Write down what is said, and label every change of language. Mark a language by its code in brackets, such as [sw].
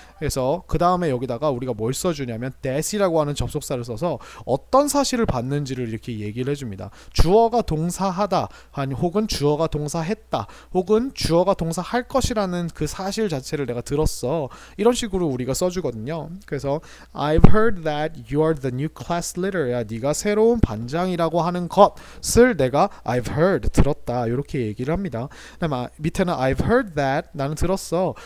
[ko] 그래서 그 다음에 여기다가 우리가 뭘 써주냐면 that이라고 하는 접속사를 써서 어떤 사실을 봤는지를 이렇게 얘기를 해줍니다. 주어가 동사하다 혹은 주어가 동사했다 혹은 주어가 동사할 것이라는 그 사실 자체를 내가 들었어 이런 식으로 우리가 써주거든요. 그래서 [en] I've heard that you are the new class leader. [ko] 야, 네가 새로운 반장이라고 하는 것을 내가 [en] I've heard [ko] 들었다 이렇게 얘기를 합니다. 그다음에 밑에는 [en] I've heard that [ko] 나는 들었어.